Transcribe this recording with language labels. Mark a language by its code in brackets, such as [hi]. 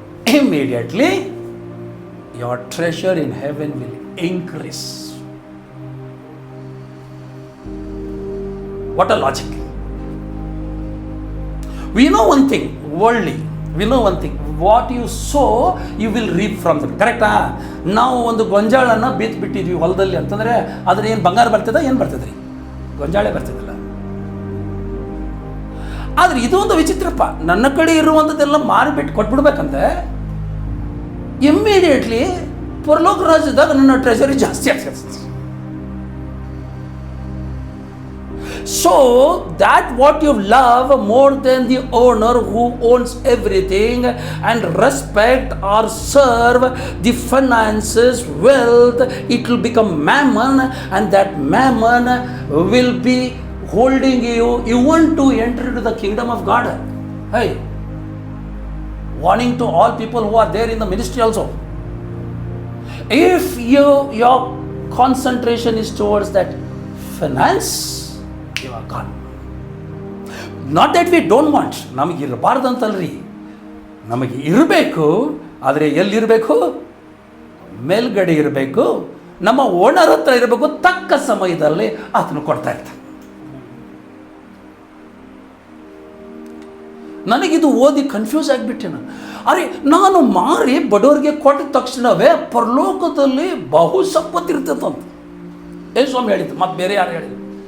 [en] Immediately your treasure in heaven will increase. What a logic. We know one thing, worldly, we know one thing, what you sow you will reap from them. [kn] ಕರೆಕ್ಟಾ? ನಾವು ಒಂದು ಗೊಂಜಾಳನ್ನು ಬಿತ್ತಿಬಿಟ್ಟಿದ್ವಿ ಹೊಲದಲ್ಲಿ ಅಂತಂದರೆ ಅದ್ರ ಏನು ಬಂಗಾರ ಬರ್ತದ, ಏನು ಬರ್ತದ್ರಿ? ಗೊಂಜಾಳೆ ಬರ್ತದಿಲ್ಲ. ಆದರೆ ಇದು ಒಂದು ವಿಚಿತ್ರಪ್ಪ, ನನ್ನ ಕಡೆ ಇರುವಂಥದ್ದೆಲ್ಲ ಮಾರಿಬಿಟ್ಟು ಕೊಟ್ಬಿಡ್ಬೇಕಂತೆ ಇಮ್ಮಿಡಿಯೇಟ್ಲಿ ಪರಲೋಕ ರಾಜ್ಯದಾಗ ನನ್ನ ಟ್ರೆಜರಿ ಜಾಸ್ತಿ ಆಗ್ತದೆ. [en] So that what you love more than the owner who owns everything and respect or serve the finances, wealth, it will become mammon, and that mammon will be holding you want to enter into the kingdom of God. Hey, warning to all people who are there in the ministry also. If your concentration is towards that finance, you are gone. Not that we don't want, [kn] ನಮಗೆ ಇರಬಾರ್ದು ಅಂತಲ್ರಿ, ನಮಗೆ ಇರಬೇಕು. ಆದರೆ ಎಲ್ಲಿರಬೇಕು? ಮೇಲ್ಗಡೆ ಇರಬೇಕು, ನಮ್ಮ owner ಹತ್ರ ಇರಬೇಕು. ತಕ್ಕ ಸಮಯದಲ್ಲಿ ಆತನು ಕೊಡ್ತಾ ಇರ್ತಾನೆ. ನನಗಿದು ಓದಿ ಕನ್ಫ್ಯೂಸ್ ಆಗಿಬಿಟ್ಟೆ ನಾನು. ಅರೆ, ನಾನು ಮಾರಿ ಬಡವರಿಗೆ ಕೊಟ್ಟ ತಕ್ಷಣವೇ ಪರಲೋಕದಲ್ಲಿ ಬಹು ಸಂಪತ್ತಿರ್ತದಂತ ಸ್ವಾಮಿ ಹೇಳಿದ್ರು. ಮತ್ತು ಬೇರೆ ಯಾರು ಹೇಳಿದ್ರು?